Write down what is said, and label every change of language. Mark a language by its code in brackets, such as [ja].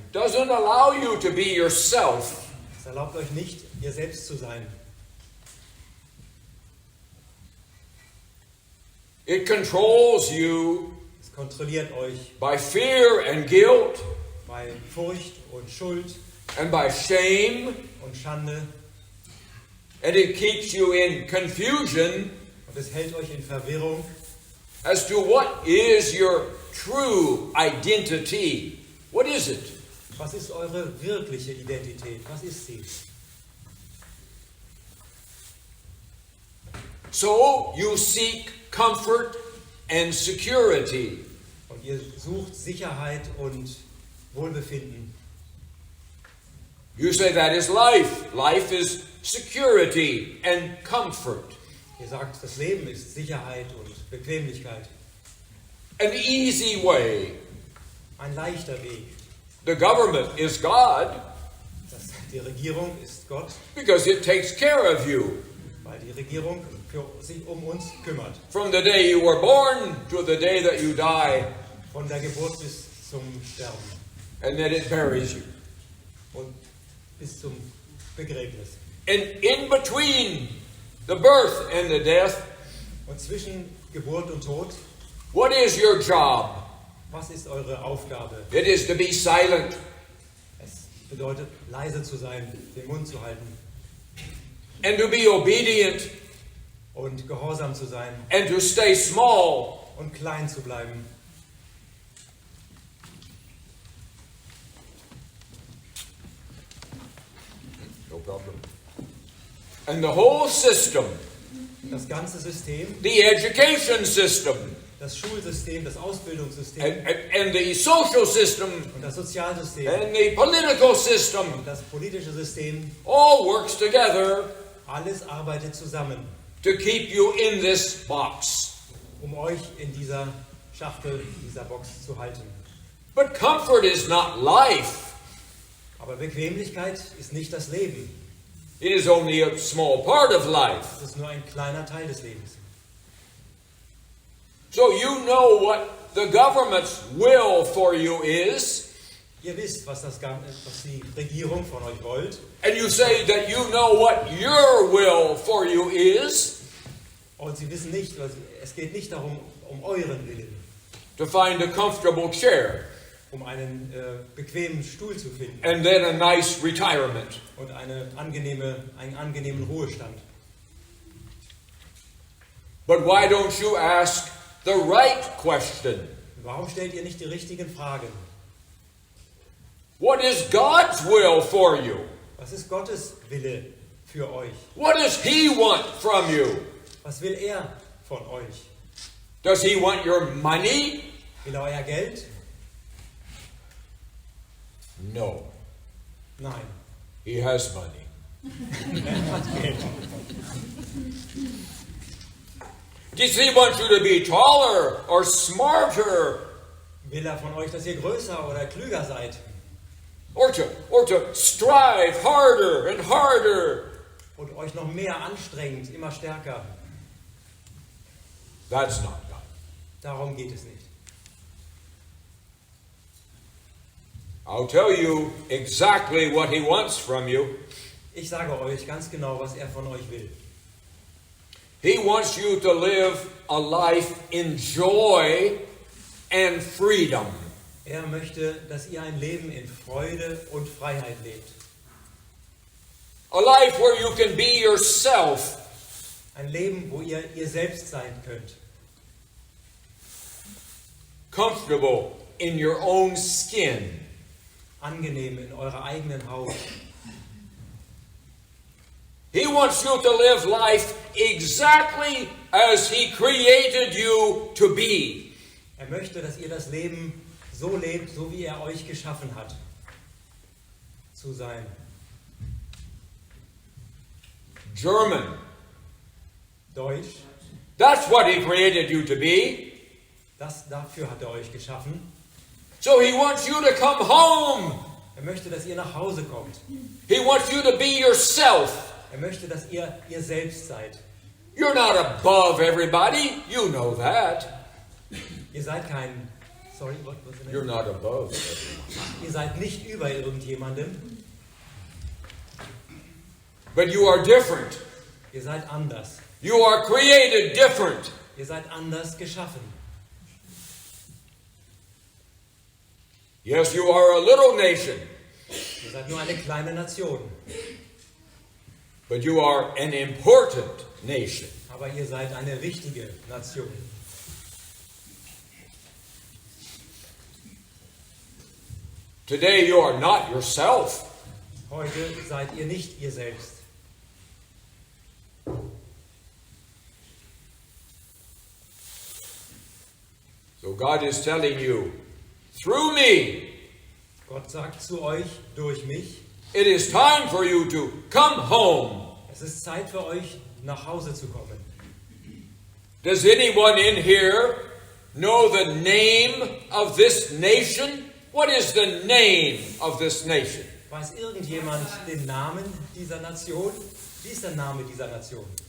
[en] doesn't allow you to be yourself. [de] Es erlaubt euch nicht, ihr selbst zu sein. [en] It controls you [de] Es kontrolliert euch [en] by fear and guilt [de] bei Furcht und Schuld [en] and by shame, [de] und Schande. [en] and it keeps you in confusion [de] Und es hält euch in Verwirrung, [en] as to what is your true identity. What is it? [de] was ist eure wirkliche Identität? Was ist sie? [en] So you seek comfort and security. [de] Und ihr sucht Sicherheit und Wohlbefinden. [en] You say that is life. Life is security and comfort. [de] Ihr sagt, das Leben ist Sicherheit und Bequemlichkeit. [en] An easy way. [de] Ein leichter Weg. [en] The government is God [de] Die Regierung ist Gott, [en] because it takes care of you. [de] weil die Regierung sich um uns kümmert. [en] From the day you were born to the day that you die, [de] Von der Geburt bis zum Sterben [en] and then it buries you. [de] und bis zum Begräbnis. [en] And in between the birth and the death, [de] Und zwischen Geburt und Tod, [en] what is your job? [de] was ist eure Aufgabe? [en] It is to be silent. [de] Es bedeutet, leise zu sein, den Mund zu halten [en] And to be obedient [de] und gehorsam zu sein [en] and to stay small. [de] und klein zu bleiben. [en] No problem. And the whole system, [de] Das ganze System, [en] the education system, [de] das Schulsystem, das Ausbildungssystem [en] and the social system, [de] und das Sozialsystem [en] and the political system, [de] und das politische System, [en] all works together [de] alles arbeitet zusammen, [en] to keep you in this box. [de] um euch in dieser Schachtel, dieser Box zu halten. [en] But comfort is not life. [de] Aber Bequemlichkeit ist nicht das Leben. [en] It is only a small part of life. [de] Es ist nur ein kleiner Teil des Lebens. [en] So you know what the government's will for you is, [de] Ihr wisst, was die Regierung von euch wollt. [en] and you say that you know what your will for you is, [de] Und sie wissen nicht, es geht nicht darum, um euren Willen, [en] to find a comfortable chair [de] um einen bequemen Stuhl zu finden [en] and then a nice retirement. [de] und einen angenehmen Ruhestand. [en] But why don't you ask the right question? [de] Warum stellt ihr nicht die richtigen Fragen? [en] What is God's will for you? [de] Was ist Gottes Wille für euch? [en] What does He want from you? [de] Was will er von euch? [en] Does He want your money? [de] Will er euer Geld? [en] No. [de] Nein. [en] He has money. [de] Er hat Geld. [en] Does He want you to be taller or smarter [de] Will er von euch, dass ihr größer oder klüger seid? [en] or to strive harder and harder? [de] Und euch noch mehr anstrengt, immer stärker? [en] That's not God. [de] Darum geht es nicht. [en] I'll tell you exactly what He wants from you. [de] Ich sage euch ganz genau, was er von euch will. [en] He wants you to live a life in joy and freedom. [de] Er möchte, dass ihr ein Leben in Freude und Freiheit lebt. [en] A life where you can be yourself. [de] Ein Leben, wo ihr selbst sein könnt. [en] Comfortable in your own skin. [de] Angenehm in eurer eigenen Haut. [en] He wants you to live life exactly as He created you to be. [de] Er möchte, dass ihr das Leben so lebt, so wie er euch geschaffen hat, zu sein. [en] German. [de] Deutsch, [en] That's what He created you to be. [de] dafür hat er euch geschaffen. [en] So He wants you to come home. [de] Er möchte, dass ihr nach Hause kommt. [en] He wants you to be yourself. [de] Er möchte, dass ihr selbst seid. [en] You're not above everybody. You know that. [de] Ihr seid kein... Sorry, was [en] You're not above everyone. [de] Ihr seid nicht über irgendjemandem. [en] But you are different. [de] Ihr seid anders. [en] You are created different. [de] Ihr seid anders geschaffen. [en] Yes, you are a little nation. [de] Ihr seid nur eine kleine Nation. [en] But you are an important nation. [de] Aber ihr seid eine wichtige Nation. [en] Today you are not yourself. [de] Heute seid ihr nicht ihr selbst. [en] So God is telling you, through me, [de] Gott sagt zu euch durch mich, [en] it is time for you to come home. [de] es ist Zeit für euch, nach Hause zu kommen. [en] Does anyone in here know the name of this nation? What is the name of this nation? [de] Weiß irgendjemand den Namen dieser Nation? Wie ist der Name dieser Nation?